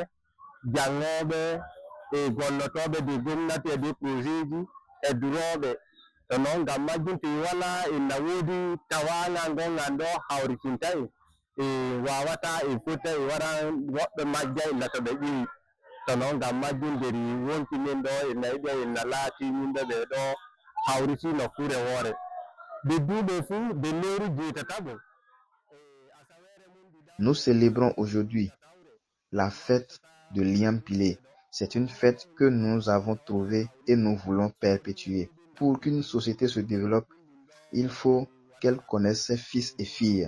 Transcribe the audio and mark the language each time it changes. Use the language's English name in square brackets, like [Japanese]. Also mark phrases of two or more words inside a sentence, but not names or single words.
[Fula] jangoɓe e gollotoɓe de gomnati e de projet ji e duroɓe to noon ngam majjum to wala inna woodi tawaga ngon ɗo hawritintayi e wawata e fota e wara woɓɓe majja illa to ɓe ƴiwi to noon ngam majjum nderi wonki min ɗo inna yiɗi inna laati yimɓe ɓe ɗo hawriti nokkure woore [French] Nous célébrons aujourd'hui la fête de l'Ignapilé. C'est une fête que nous avons trouvée et nous voulons perpétuer. Pour qu'une société se développe, il faut qu'elle connaisse ses fils et filles.